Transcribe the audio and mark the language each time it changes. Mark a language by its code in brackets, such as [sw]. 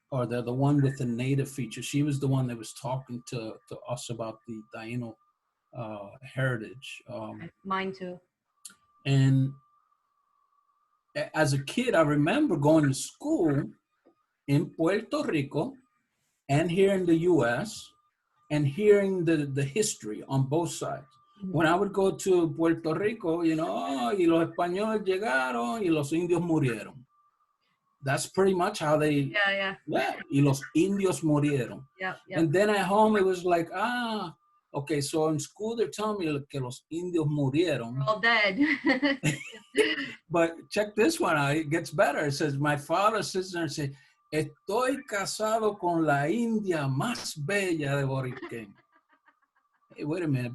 [en] Or the one with the native feature. She was the one that was talking to us about the Taino heritage. Mine too. And as a kid, I remember going to school in Puerto Rico and here in the U.S. and hearing the history on both sides. Mm-hmm. When I would go to Puerto Rico, [es] y los españoles llegaron y los indios murieron. [en] That's pretty much how they. Yeah. [es] Y los indios murieron. [en] Yeah. And then at home it was like, okay, so in school they're telling me [es] que los indios murieron. [en] We're all dead. But check this one out. It gets better. It says, my father sits there and says, [es] estoy casado con la india más bella de Boriqueñ. [en] Hey, wait a minute.